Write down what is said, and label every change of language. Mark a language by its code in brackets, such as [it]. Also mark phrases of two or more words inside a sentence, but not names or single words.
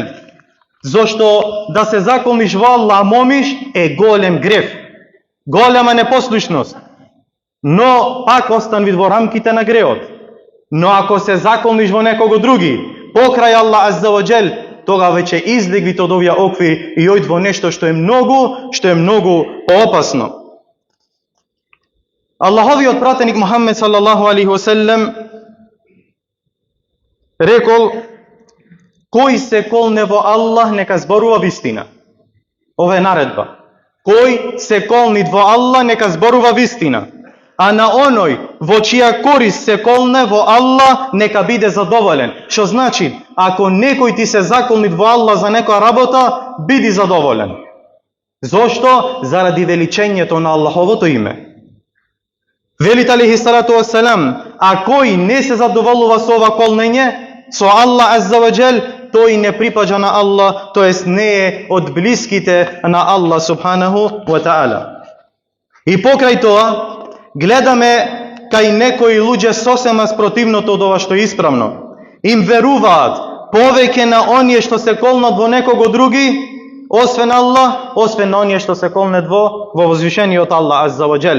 [mk] Зошто да се заколниш во Аллах момиш е голем греф, голема непослушност, но пак остан вид во рамките на греот. Но ако се заколниш во некого други покрај Аллах [ar] عز وجل, [mk] тога веќе излегвите од овие оквири и ојд во нешто што е многу поопасно. Аллаховиот пратеник Мухаммед [ar] صلى الله عليه وسلم [mk] рекол: "Кој се колне во Аллах, нека зборува вистина." Ова е наредба. Кој се колни во Аллах, нека зборува вистина. А на оној во чија корист се колне во Аллах, нека биде задоволен. Што значи, ако некој ти се заколни во Аллах за некоја работа, биди задоволен. Зошто? Заради величењето на Аллаховото име. Велит [ar] عليه الصلاة والسلام: [mk] "А кој не се задоволува со ова колнење, со Аллах [ar] عز وجل, [mk] тој не припаѓа на Аллах, тоест не е од блиските на Аллах [ar] سبحانه وتعالى." [mk] И покрај тоа, гледаме кај некои луѓе сосема спротивното од ова што е исправно. Им веруваат повеќе на оние што се колнат во некого други, освен Аллах, освен на оние што се колнат во возвишениот Аллах [ar] عز وجل.